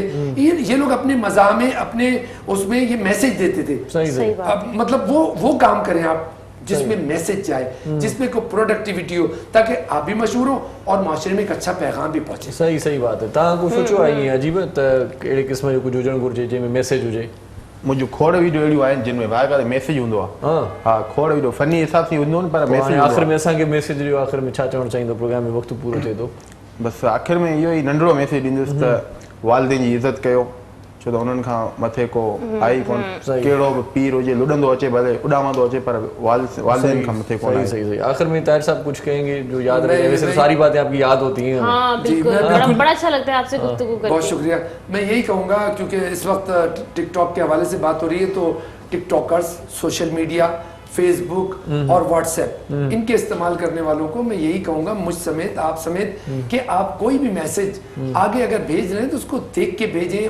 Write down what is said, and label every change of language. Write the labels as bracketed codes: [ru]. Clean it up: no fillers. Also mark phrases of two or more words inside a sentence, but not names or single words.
[ur] یہ لوگ اپنے مزاح میں اپنے اس میں یہ میسج دیتے تھے. مطلب وہ کام کریں آپ جس میں میسج جائے, جس میں کوئی پروڈکٹیوٹی ہو, تاکہ آپ بھی مشہور ہو اور معاشرے میں ایک اچھا پیغام بھی پہنچے. صحیح بات ہے. [sd] تاں کو سوچو آئی عجیب کہڑے قسم جو کچھ हुजण घुरिजे जंहिंमें मैसेज हुजे. मुंहिंजो खोड़ वीडियो अहिड़ियूं आहिनि जिन में बाक़ाइदा मैसेज हूंदो आहे. हा खोड़ वीडियो फनी हिसाब सां हूंदो न, पर मैसेज आख़िर में असांखे मैसेज ॾियो, आख़िर में छा चवणु चाहींदो, प्रोग्राम में वक़्तु पूरो थिए थो. बसि आख़िर में इहो ई नंढिड़ो मैसेज ॾींदुसि त वालिदेन जी इज़त कयो, छो त उन्हनि खां मथे को आई कोन. कहिड़ो बि पीर हुजे लुॾंदो अचे भले उॾामंदो अचे, पर वालिदेन खां मथे कोन. सही. [ur] آخر میں طاہر صاحب کچھ کہیں گے جو یاد رہے؟ ویسے ساری باتیں آپ کی یاد ہوتی ہیں. ہاں بالکل، بڑا اچھا لگتا ہے آپ سے گفتگو کر کے. بہت شکریہ. میں یہی کہوں گا کیونکہ اس وقت ٹک ٹاک کے حوالے سے بات ہو رہی ہے، تو ٹک ٹاکرز, [en] social media, [ur] فیس بک اور واٹس ایپ، ان کے استعمال کرنے والوں کو میں یہی کہوں گا، مجھ سمیت آپ سمیت، کہ آپ کوئی بھی میسج آگے اگر بھیج رہے ہیں تو اس کو دیکھ کے بھیجیں.